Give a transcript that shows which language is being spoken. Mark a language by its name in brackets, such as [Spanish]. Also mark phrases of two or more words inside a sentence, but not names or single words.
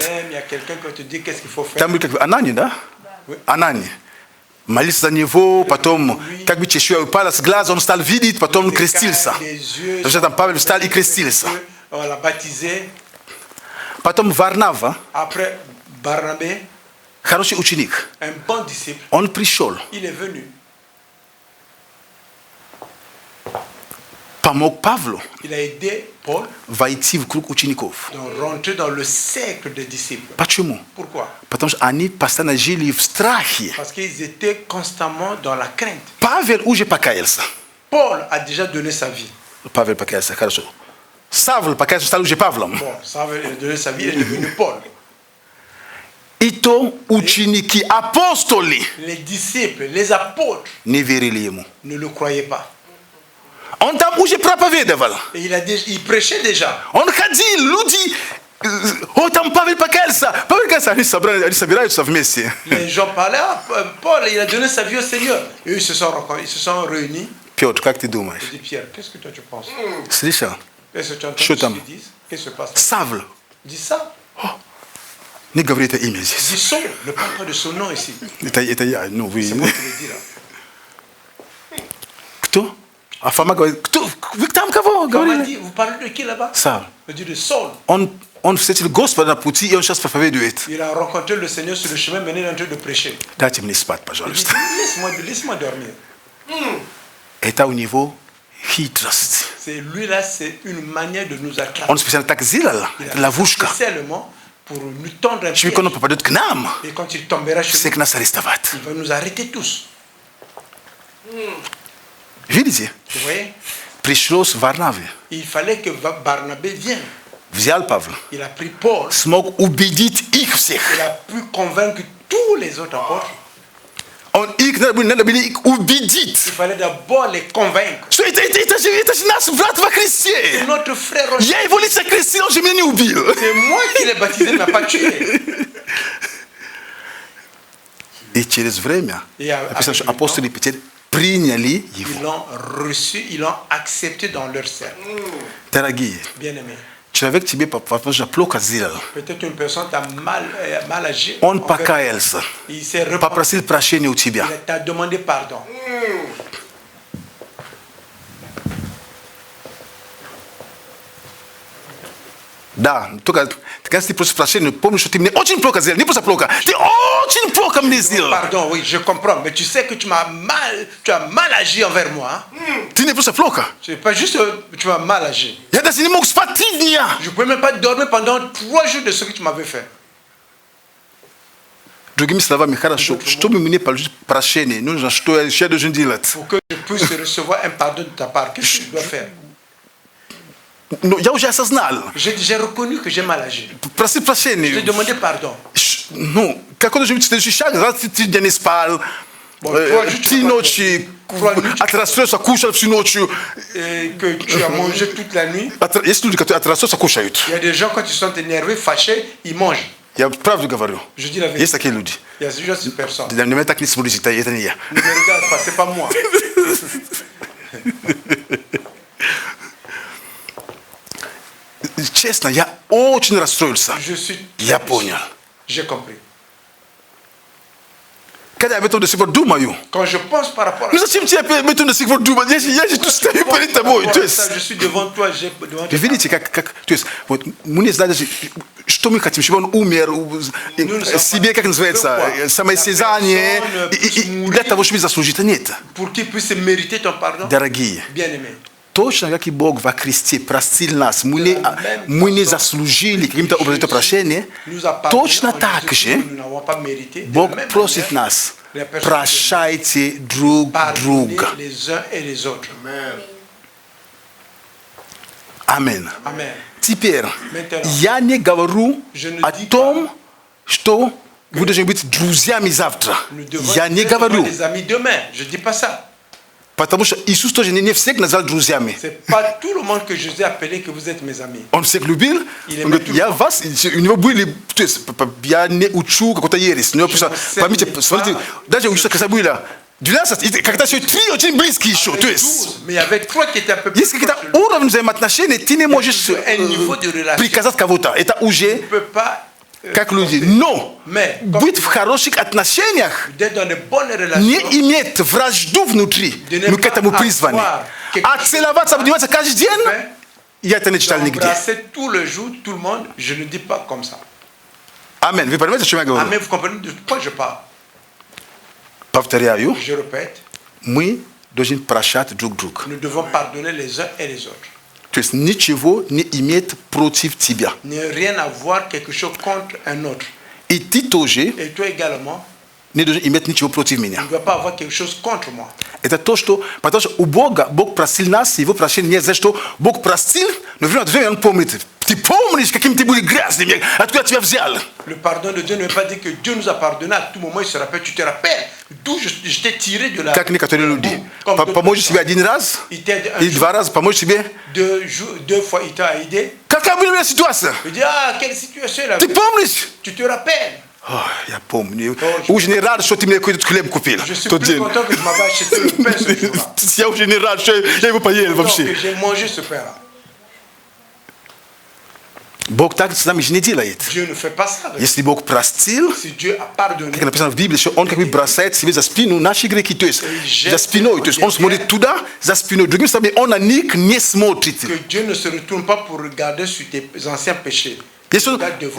[French] Il y a quelqu'un qui te dit qu'est-ce qu'il faut faire. [Russian] Там был как бы Анани, да? Анани. Молился за него, потом как бы чешуя упала с глаза, он стал видеть, потом он крестился. Потому что там Павел встал и крестился. [French] On l'a baptisé. [Russian] Потом Варнава, [French] Après Barnabé, [Russian] хороший ученик, [French] un bon disciple, [Russian] он пришел, [French] il est venu. [Russian] помог Павлу [French] Il a aidé Paul [Russian] войти в круг учеников. [French] de rentrer dans le cercle des disciples. [Russian] Почему? [French] Pourquoi? [Russian] Потому что они постоянно жили в страхе. [French] Parce qu'ils étaient constamment dans la crainte. [Russian] Павел уже покаялся. [French] Paul a déjà donné sa vie. [Russian] Павел покаялся, хорошо. Савл покаялся, стал уже Павлом. [French] Bon, ça veut donner sa vie, il est devenu Paul. [Russian] И то ученики, апостоли [French] Les disciples, les apôtres [Russian] не верили ему. [French] ne le croyaient pas. [Russian] Он там уже проповедовал. [French] Et il prêchait déjà. [Russian] Он ходил, люди, о, там Павел покаялся, они собираются вместе. [French] Les gens parlaient, ah, Paul, il a donné sa vie au Seigneur. Et eux, ils se sont réunis. [Russian] Петр, как ты думаешь? [French] Je dis, Pierre, qu'est-ce que toi tu penses? [Russian] Слышал? [French] Qu'est-ce que tu entends [Russian] Что [French] ce [Russian] там? [French] qu'ils disent? Qu'est-ce qui se passe? [Russian] Савл. [French] Dis ça. [Russian] Не говори это имя здесь. [French] Dis Saul, ne parle pas de son nom ici. [Russian] Это я, ну вы. [French] C'est moi qui le dis là. [Russian] Кто? А Фома говорит, кто? Вы там кого [French] On m'a [Russian] говорили? [French] dit, vous parlez de qui là-bas? [Russian] Савл. [French] Je dis de Saul. [Russian] Он он встретил Господа на пути и он час проповеди дует. [French] Il a rencontré le Seigneur sur le chemin, maintenant il est en train de prêcher. [Russian] Дайте мне спать, [French] Il dit, [Russian] пожалуйста. [French] laisse-moi dormir. [Russian] Это у него хитрость. [French] C'est lui là, c'est une manière de nous attraper. [Russian] Он специально так сделал, [French] Il a [Russian] это ловушка. [French] spécialement pour nous tendre un [Russian] Чтобы [French] piège. [Russian] он попадет к нам, [French] Et quand il tombera chez [Russian] всех [French] nous, [Russian] нас арестовать. [French] il va nous arrêter tous. [Russian] Видите? [French] Vous voyez? [Russian] Пришлось Варнаве. [French] Il fallait que Barnabé vienne. [Russian] Взял Павла. [French] Il a pris Paul. [Russian] Смог убедить их всех. [French] Il a pu convaincre tous les autres apôtres. [Russian] Он их надо было их убедить. [French] Il fallait d'abord les convaincre. [Russian] Что это же наш брат во Христе. [French] C'est notre frère. [Russian] Я его лично крестил, он же меня не убил. [French] C'est moi qui l'ai baptisé, il ne m'a pas tué. [Russian] И через время И написано, что [French] avec le [Russian] апостолы Петр приняли [French] Ils [Russian] его. [French] l'ont reçu, ils l'ont accepté dans leur cercle. [Russian] Дорогие, [French] Bien-aimé. [Russian] человек тебе, возможно, плохо сделал. [French] Peut-être une personne t'a mal agi. [Russian] Он [French] envers- [Russian] покаялся, [French] Il s'est repenti. [Russian] попросил прощения у тебя. [French] Il t'a demandé pardon. [Russian] Да, только когда ты просишь прощения, помни, что ты мне очень плохо сделал. Не просто плохо, ты очень плохо мне сделал. [French] Pardon, oui, je comprends. Mais tu sais que tu as mal agi envers moi. Hein? [Russian] Ты не просто плохо. [French] C'est pas juste que tu m'as mal agi. [Russian] Я даже не мог спать 3 дня. [French] Je ne pouvais même pas dormir pendant 3 jours de ce que tu m'avais fait. [Russian] Другими словами, хорошо, чтобы мне получить прощение, нужно, что я еще должен делать. [French] Pour que je puisse recevoir un pardon de ta part, qu'est-ce que je dois faire? [Russian] Но я уже осознал. [French] J'ai reconnu que j'ai mal agi. [Russian] Просил [French] J'ai [Russian] прощения. [French] demandé pardon. [Russian] Ну, какой должен быть следующий шаг? Раз ты дня не спал, [French] Toi, [Russian] три ночи от расстройства кушал всю ночью. [French] Et que tu as mangé toute la nuit. [Russian] Есть люди, которые от расстройства кушают. [French] Il y a des gens, quand ils sont énervés, fâchés, ils mangent. [Russian] Я правду говорю. [French] Je dis la vérité. [Russian] Есть такие люди. [French] Il y a juste ces personnes. [Russian] На меня так не смотрите, это не я. [French] Ne me regarde pas, c'est pas moi. [Russian] Честно, я очень расстроился. [French] Je suis [Russian] Я [French] très [Russian] понял. [French] J'ai compris. [Russian] Когда я об этом до сих пор думаю, [French] Quand je pense par rapport à [Russian] ну зачем тебе об этом до сих пор думать? Я же тут стою перед тобой. То есть, [French] ça, je suis devant toi, j'ai devant [Russian] вы [French] toi. [Russian] видите, то есть, вот, мы не знаем даже, что мы хотим, чтобы он умер, себе, как называется, самоистязание, и для того, чтобы заслужить, нет. [French] Pour qu'il puisse mériter ton pardon, [Russian] Дорогие, [French] bien-aimé. [Russian] точно как и Бог во Христе простил нас, мы не заслужили каким-то образом это прощение, [French] Nous a pardonné, [Russian] точно [French] en [Russian] так [French] Jésus, [Russian] же [French] nous n'avons pas mérité. De [Russian] Бог [French] la même [Russian] просит [French] manière, [Russian] нас, [French] les personnes [Russian] прощайте друг [French] pardonnez [Russian] друга. [French] les uns et les autres. [Russian] Аминь. [French] Amen. [Russian] Теперь, [French] Maintenant, [Russian] я не говорю [French] je ne [Russian] о [French] dis [Russian] том, что вы должны быть друзьями завтра. [French] nous devons [Russian] Я не [French] être [Russian] говорю. [French] des amis demain. Je ne dis pas ça. [Russian] Потому что Иисус тоже не всех назвал друзьями. [French] C'est pas tout le monde que je vous ai appelé que vous êtes mes amis. [Russian] Он всех любил. [French] Il [Russian] Он говорит, [French] aimait [Russian] я [French] tout le [Russian] вас, у него были, то есть, я не учу какой-то ересь. У него просто, [French] sais [Russian] поймите, [French] pas. [Russian] смотрите, даже у Иисуса когда было 12, и когда все 3 очень близкие еще. То есть, [French] 12, mais il y avait 3 qui étaient un peu plus [Russian] есть какие-то [French] proches de lui. [Russian] уровни взаимоотношений, ты не можешь [French] un niveau de relation. [Russian] приказать кого-то. Это [French] Tu [Russian] уже [French] ne peux pas [Russian] как люди. Но [French] Mais, [Russian] быть в хороших отношениях [French] d'être dans de bonnes relations. [Russian] не иметь вражду внутри. [French] De ne [Russian] Мы к [French] pas [Russian] этому призваны. [French] avoir quelque [Russian] А целоваться, обниматься каждый день, [French] Fait, [Russian] я это не читал нигде. [French] embrasser tout le jour, tout le monde, je ne dis pas comme ça. [Russian] Аминь. Вы понимаете, о чем я говорю? [French] Amen, vous comprenez de quoi je parle? [Russian] Повторяю, [French] Je répète, [Russian] мы должны прощать друг друга. [French] nous devons pardonner les uns et les autres. [Russian] То есть ничего не иметь против тебя. [French] Ne rien avoir quelque chose contre un autre. [Russian] И ты тоже [French] Et toi également, [Russian] не должен иметь ничего против меня. [French] tu ne dois pas avoir quelque chose contre moi. [Russian] Это то, что... Потому что у Бога, Бог простил нас, Его прощение не за что. Бог простил, но время от времени Он помнит. Ты помнишь, каким ты были грязными, откуда тебя взял? [French] Le pardon de Dieu ne veut pas dire que Dieu nous a pardonné à tout moment, il se rappelle, tu te rappelles d'où je t'ai tiré de la... [Russian] Как некоторые люди. [French] Comme d'autres [Russian] Поможешь себе [French] personnes. [Russian] один раз, [French] Il t'aide un [Russian] или [French] jour, [Russian] 2 раза, поможешь себе. [French] 2 fois il t'a aidé. [Russian] Какая была у меня ситуация? [French] Il dit, ah, quelle situation là. [Russian] Ты помнишь? [French] Tu te rappelles. [Russian] Ой, я помню. Уже не рад, что ты мне какой-то хлеб купил. [French] Je suis [Russian] Тот [French] plus [Russian] день. [French] content que je m'avais acheté le pain ce jour-là. [Russian] Я уже не рад, что я его поел [French] Donc, [Russian] вообще. [French] que j'ai mangé ce pain-là. [Russian] Бог так с нами же не делает. [French] Dieu ne fait pas ça. avec [Russian] Если Бог простил, [French] nous. Si Dieu a pardonné, [Russian] как написано в Библии, что Он как бы бросает себе за спину наши грехи, то есть за спиной, то есть Он смотрит туда, за спиной. Другими словами, Он на них не смотрит. [French] que Dieu ne se retourne pas pour regarder sur tes anciens péchés. Yesu Regarde devant.